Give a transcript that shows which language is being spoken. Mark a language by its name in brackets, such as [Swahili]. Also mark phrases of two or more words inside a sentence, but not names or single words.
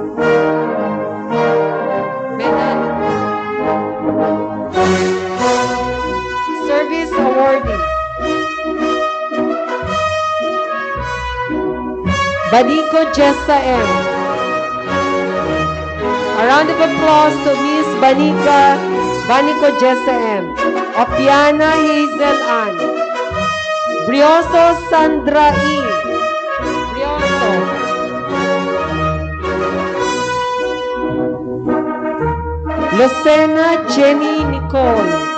[English] Medal. Service awardees. Banico Jessa M. A round of applause to Miss Banico Jessa M. Opiana Hazel Ann. Brioso Sandra E. Brioso. Lucena Jenny Nicole.